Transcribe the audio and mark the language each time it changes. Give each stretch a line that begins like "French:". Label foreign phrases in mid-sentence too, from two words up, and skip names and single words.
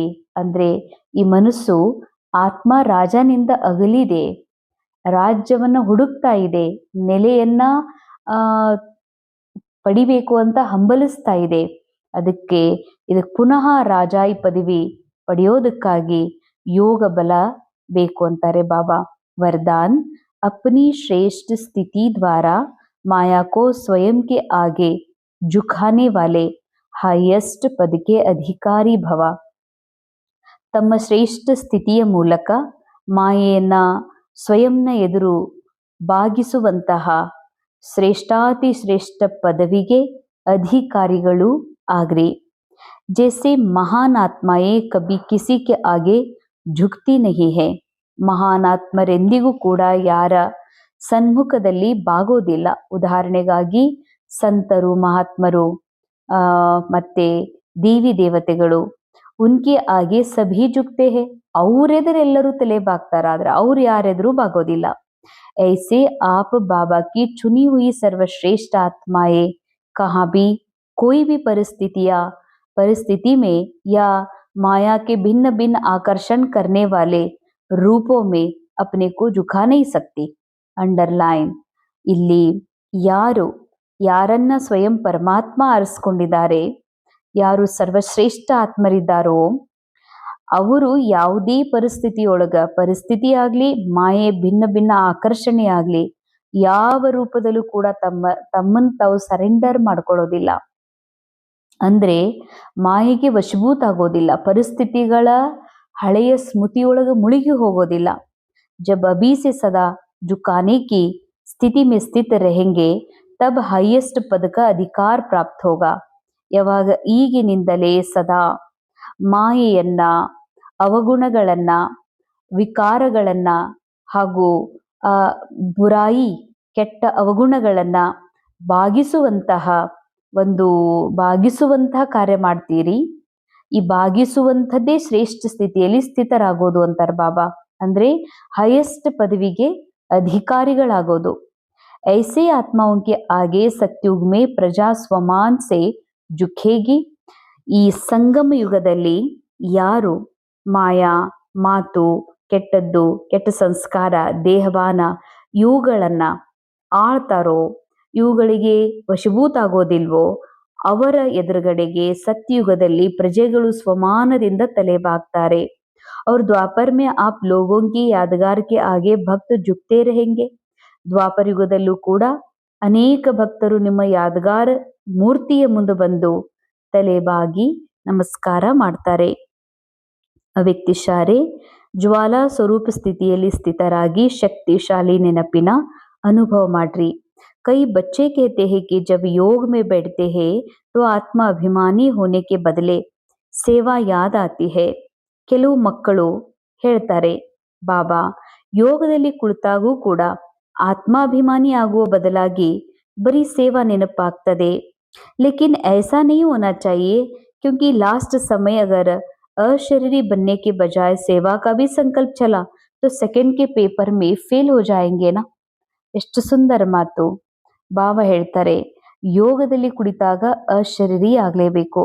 Kannada: ಅಂದ್ರೆ ಈ ಮನಸ್ಸು ಆತ್ಮ ರಾಜನಿಂದ ಅಗಲಿದೆ, ರಾಜ್ಯವನ್ನ ಹುಡುಕ್ತಾ ಇದೆ, ನೆಲೆಯನ್ನ ಪಡಿಬೇಕು ಅಂತ ಹಂಬಲಿಸ್ತಾ ಇದೆ. ಅದಕ್ಕೆ ಪುನಃ ರಾಜಾಯಿ ಪದವಿ ಪಡೆಯೋದಕ್ಕಾಗಿ ಯೋಗ ಬಲ ಬೇಕು ಅಂತಾರೆ ಬಾಬಾ.
Hindi: वरदान, अपनी श्रेष्ठ स्थिति द्वारा माया को स्वयं के आगे झुकाने वाले हाईएस्ट पद के अधिकारी भव.
Kannada: ತಮ್ಮ ಶ್ರೇಷ್ಠ ಸ್ಥಿತಿಯ ಮೂಲಕ ಮಾಯೆಯನ್ನ ಸ್ವಯಂನ ಎದುರು ಬಾಗಿಸುವಂತಹ ಶ್ರೇಷ್ಠಾತಿ ಶ್ರೇಷ್ಠ ಪದವಿಗೆ ಅಧಿಕಾರಿಗಳು ಆಗ್ರಿ.
Hindi: जैसे महान आत्माएं कभी किसी के आगे झुकती नहीं हैं.
Kannada: ಮಹಾನಾತ್ಮರೆಂದಿಗೂ ಕೂಡ ಯಾರ ಸನ್ಮುಖದಲ್ಲಿ ಬಾಗೋದಿಲ್ಲ. ಉದಾಹರಣೆಗಾಗಿ ಸಂತರು, ಮಹಾತ್ಮರು ಮತ್ತೆ ದೇವಿ ದೇವತೆಗಳು,
Hindi: उनके आगे सभी झुकते हैं.
Kannada: ಅವರೆದುರೆಲ್ಲರೂ ತಲೆ ಬಾಗ್ತಾರಾದ್ರೆ ಅವ್ರು ಯಾರೆದುರು ಬಾಗೋದಿಲ್ಲ.
Hindi: ऐसे आप बाबा की चुनी हुई सर्वश्रेष्ठ आत्माएं कहाँ भी कोई भी परिस्थिति में या माया के भिन्न भिन्न आकर्षण करने वाले रूपों में अपने को झुका नहीं सकती।
Kannada: ಅಂಡರ್ಲೈನ್, ಇಲ್ಲಿ ಯಾರನ್ನ ಸ್ವಯಂ ಪರಮಾತ್ಮ ಆರಿಸ್ಕೊಂಡಿದ್ದಾರೆ, ಯಾರು ಸರ್ವಶ್ರೇಷ್ಠ ಆತ್ಮರಿದ್ದಾರೋ ಅವರು ಯಾವುದೇ ಪರಿಸ್ಥಿತಿ ಆಗ್ಲಿ, ಮಾಯೆ ಭಿನ್ನ ಭಿನ್ನ ಆಕರ್ಷಣೆ ಆಗ್ಲಿ, ಯಾವ ರೂಪದಲ್ಲೂ ಕೂಡ ತಮ್ಮನ್ನು ತಾವು ಸರೆಂಡರ್ ಮಾಡ್ಕೊಳ್ಳೋದಿಲ್ಲ. ಅಂದ್ರೆ ಮಾಯೆಗೆ ವಶಭೂತ ಆಗೋದಿಲ್ಲ, ಪರಿಸ್ಥಿತಿಗಳ ಹಳೆಯ ಸ್ಮೃತಿಯೊಳಗೆ ಮುಳುಗಿ ಹೋಗೋದಿಲ್ಲ.
Hindi: जब अभी से सदा झुकाने की स्थिति में स्थित रहेंगे तब हाईएस्ट पद का अधिकार प्राप्त होगा.
Kannada: ಯಾವಾಗ ಈಗಿನಿಂದಲೇ ಸದಾ ಮಾಯೆಯನ್ನ, ಅವಗುಣಗಳನ್ನ, ವಿಕಾರಗಳನ್ನ ಹಾಗೂ ಬುರಾಯಿ ಕೆಟ್ಟ ಅವಗುಣಗಳನ್ನ ಬಾಗಿಸುವಂತಹ ಕಾರ್ಯ ಮಾಡ್ತೀರಿ. ಈ ಬಾಗಿಸುವಂಥದ್ದೇ ಶ್ರೇಷ್ಠ ಸ್ಥಿತಿಯಲ್ಲಿ ಸ್ಥಿತರಾಗೋದು ಅಂತಾರೆ ಬಾಬಾ. ಅಂದ್ರೆ ಹೈಯೆಸ್ಟ್ ಪದವಿಗೆ ಅಧಿಕಾರಿಗಳಾಗೋದು.
Hindi: ऐसे आत्माओं के आगे सत्युग में प्रजा स्वमान से झुकेगी.
Kannada: ಈ ಸಂಗಮ ಯುಗದಲ್ಲಿ ಯಾರು ಮಾಯಾ, ಮಾತು, ಕೆಟ್ಟದ್ದು, ಕೆಟ್ಟ ಸಂಸ್ಕಾರ, ದೇಹವಾನ ಇವುಗಳನ್ನ ಆಳ್ತಾರೋ, ಇವುಗಳಿಗೆ ವಶಭೂತ ಆಗೋದಿಲ್ವೋ ಅವರ ಎದುರುಗಡೆಗೆ ಸತ್ಯುಗದಲ್ಲಿ ಪ್ರಜೆಗಳು ಸ್ವಮಾನದಿಂದ ತಲೆ ಬಾಗ್ತಾರೆ.
Hindi: और द्वापर में आप लोगों की यादगार के आगे भक्त झुकते रहेंगे.
Kannada: ದ್ವಾಪರ ಯುಗದಲ್ಲೂ ಕೂಡ ಅನೇಕ ಭಕ್ತರು ನಿಮ್ಮ ಯಾದಗಾರ ಮೂರ್ತಿಯ ಮುಂದೆ ಬಂದು ತಲೆಬಾಗಿ ನಮಸ್ಕಾರ ಮಾಡ್ತಾರೆ. ಅವ್ಯಕ್ತಿಶಾರೆ ಜ್ವಾಲಾ ಸ್ವರೂಪ ಸ್ಥಿತಿಯಲ್ಲಿ ಸ್ಥಿತರಾಗಿ ಶಕ್ತಿಶಾಲಿ ನೆನಪಿನ ಅನುಭವ ಮಾಡ್ರಿ.
Hindi: कई बच्चे कहते हैं कि जब योग में बैठते हैं तो आत्मा अभिमानी होने के बदले सेवा याद आती है.
Kannada: ಕೆಲವು ಮಕ್ಕಳು ಹೇಳ್ತಾರೆ, ಬಾಬಾ ಯೋಗದಲ್ಲಿ ಕುಳಿತಾಗೂ ಕೂಡ ಆತ್ಮಾಭಿಮಾನಿ ಆಗುವ ಬದಲಾಗಿ ಬರೀ ಸೇವಾ ನೆನಪಾಗ್ತದೆ.
Hindi: लेकिन ऐसा नहीं होना चाहिए क्योंकि लास्ट समय अगर अशरीरी बनने के बजाय सेवा का भी संकल्प चला तो सेकंड के पेपर में फेल हो जाएंगे ना.
Kannada: ಎಷ್ಟು ಸುಂದರ ಮಾತು. ಬಾಬಾ ಹೇಳ್ತಾರೆ, ಯೋಗದಲ್ಲಿ ಕುಳಿತಾಗ ಅಶರೀರಿ ಆಗ್ಲೇಬೇಕು.